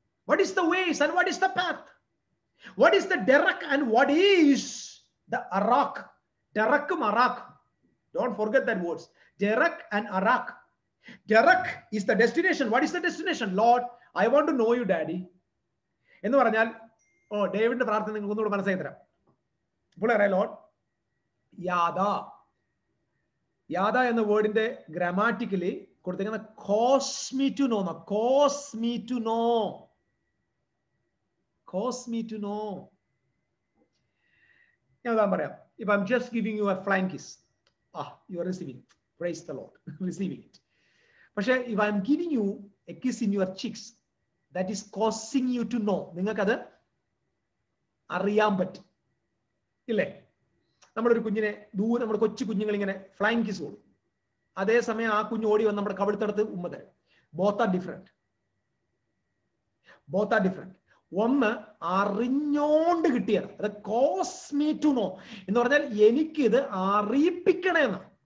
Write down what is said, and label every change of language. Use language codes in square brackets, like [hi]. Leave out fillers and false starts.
[en] What is the ways and what is the path? What is the derek and what is the arak? Derek and arak. Don't forget that words. Derek and arak. Derek is the destination. What is the destination? Lord, I want to know you, Daddy. [ml] എന്ന് പറഞ്ഞാൽ, ഡേവിഡിന്റെ പ്രാർത്ഥന നിങ്ങൾക്ക് ഒന്നുകൂടെ മനസ്സിലാക്കി തരാം. ഇപ്പോൾ അറിയാം, Lord യാദ. യാദ എന്ന വേർഡിന്റെ ഗ്രാമാറ്റിക്കലി കൊടുത്തിരിക്കുന്ന cos me to know. [en] Cause me to know. Cause me to know. [ml] ഞാൻ പറയാം. [en] If I'm just giving you a flying kiss, you are receiving it. Praise the Lord. Receiving it. പക്ഷേ if I'm giving you a kiss in your cheeks, that is causing you to know. [ml] നിങ്ങൾക്കത് അറിയാൻ പറ്റും, ഇല്ലേ? നമ്മളൊരു കുഞ്ഞിനെ ദൂരെ, നമ്മുടെ കൊച്ചു കുഞ്ഞുങ്ങൾ ഇങ്ങനെ ഫ്ലൈങ് കിസ് കൊടുക്കും. അതേസമയം ആ കുഞ്ഞ് ഓടി വന്ന് നമ്മുടെ കവിളത്തെടുത്ത് ഉമ്മ തരും. [en] Both are different. Both are different. [ml] ഒന്ന് അറിഞ്ഞോണ്ട് കിട്ടിയത്, അത് [en] cause me to know [ml] എന്ന് പറഞ്ഞാൽ എനിക്കിത് അറിയിപ്പിക്കണമെന്ന്.